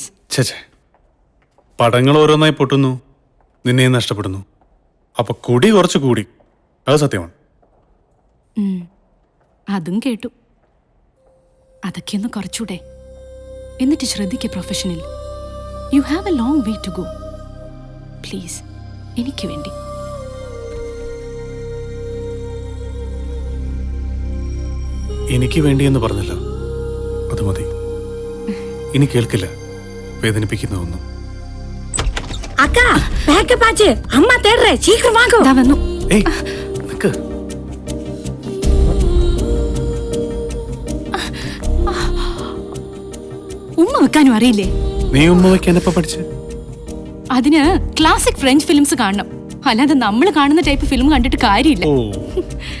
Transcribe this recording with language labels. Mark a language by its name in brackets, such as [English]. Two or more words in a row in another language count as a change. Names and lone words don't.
[Malayalam] ചേച്ചേ, പടങ്ങൾ ഓരോന്നായി പൊട്ടുന്നു, നിന്നെയും നഷ്ടപ്പെടുന്നു. അപ്പൊ കുടി കുറച്ച് കൂടി, അത് സത്യമാണ്. അതും കേട്ടു. അതൊക്കെ ഒന്ന് കുറച്ചൂടെ? എന്നിട്ട് ശ്രദ്ധിക്കുക പ്രൊഫഷനിൽ. [English] You have a long way to go. [Malayalam] പ്ലീസ്, എനിക്ക് വേണ്ടി. എനിക്ക് വേണ്ടിയെന്ന് പറഞ്ഞല്ലോ, അത് മതി. ഇനി കേൾക്കില്ല വേദനിപ്പിക്കുന്ന ഒന്നും. [Tamil] அக்கா பேக்கப் ஆச்சு, அம்மா தேடுறேன், சீக்கிரம் வாங்க. [Malayalam] ദാ വന്നു. ഏയ് നിക്ക്. ഉമ്മ വെക്കാനും അറിയില്ലേ? നീ ഉമ്മ വെക്കാൻ എപ്പോ പഠിച്ചേ? അതിന് [English] classic French films [Malayalam] കാണണം, അല്ലാതെ നമ്മൾ കാണുന്ന [English] type film [Malayalam] കണ്ടിട്ട് കാര്യമില്ല.